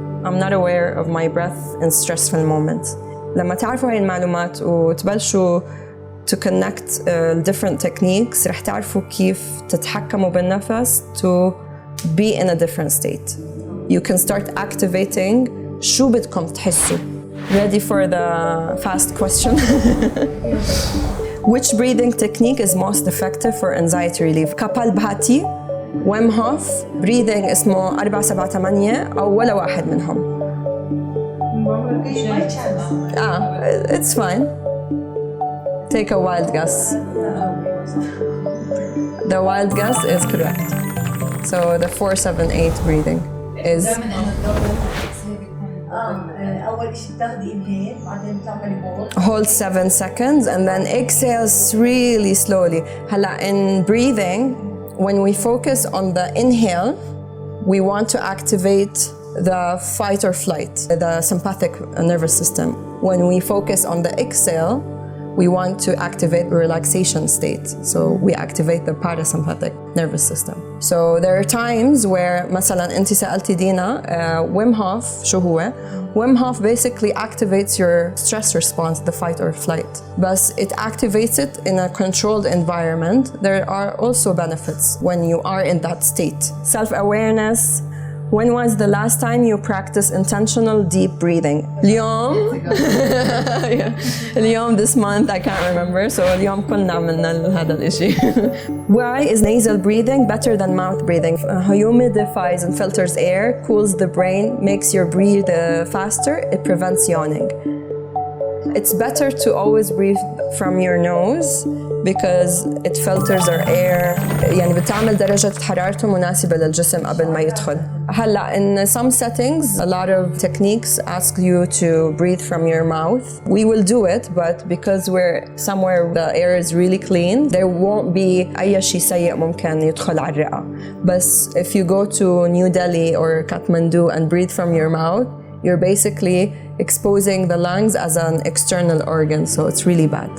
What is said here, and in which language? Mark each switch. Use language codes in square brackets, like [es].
[en] I'm not aware of my breath in stressful moments. [ar] لما تعرفوا هاي المعلومات وتبلشوا [en] to connect different techniques [ar] رح تعرفوا كيف تتحكموا بالنفس [en] to be in a different state. You can start activating [ar] شو بدكم تحسوا. [en] Ready for the fast question? Which breathing technique is most effective for anxiety relief? [ar] كابالبهاتي، ويم هوف، breathing اسمه 4-7-8 أو ولا واحد منهم. [en] It's fine. Take a wild guess. The wild guess is correct. So the 4-7-8 breathing is [ar] أول شيء بتاخدي inhale بعدين بتعملي [en] hold 7 seconds and then exhale really slowly. هلا in breathing, when we focus on the inhale, we want to activate the fight or flight, the sympathetic nervous system. When we focus on the exhale, we want to activate the relaxation state. So we activate the parasympathetic nervous system. So there are times where [ar] مثلا انت سألتي دينا [en] Wim Hof [ar] شو هو؟ [en] Wim Hof basically activates your stress response, the fight or flight. But it activates it in a controlled environment. There are also benefits when you are in that state. Self-awareness. When was the last time you practiced intentional deep breathing? [ar] اليوم اليوم [en] this month I can't remember, so [ar] اليوم كلنا عملنا هذا الاشي. [en] Why is nasal breathing better than mouth breathing? Humidifies and filters air, cools the brain, makes your breathe faster, it prevents yawning. It's better to always breathe from your nose because it filters our air. [ar] يعني بتعمل درجة حرارته مناسبة للجسم قبل ما يدخل. [en] هلا in some settings, a lot of techniques ask you to breathe from your mouth. We will do it, but because we're somewhere the air is really clean, there won't be [ar] أي شيء سيء ممكن يدخل على الرئة. [en] But if you go to New Delhi or Kathmandu and breathe from your mouth, you're basically exposing the lungs as an external organ, so it's really bad.